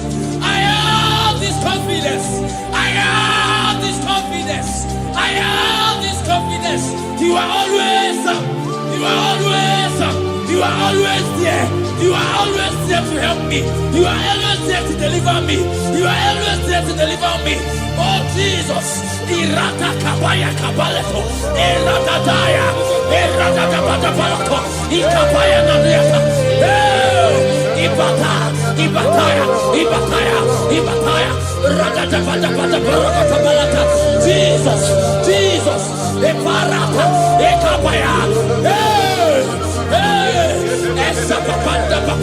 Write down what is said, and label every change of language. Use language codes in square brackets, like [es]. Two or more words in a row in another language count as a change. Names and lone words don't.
[en] I have this confidence. I have this confidence. I have this confidence. You are always there. You are always there. You are always there to help me. You are always there to deliver me. You are always there to deliver me. Oh Jesus. Irata kabaya kabaleto. Irata daya. Irata kabata balato. Ikabaya nadiata. Ibataya. Rata bata baraka balata. Jesus. Eparata. Ekabaya. Papanda,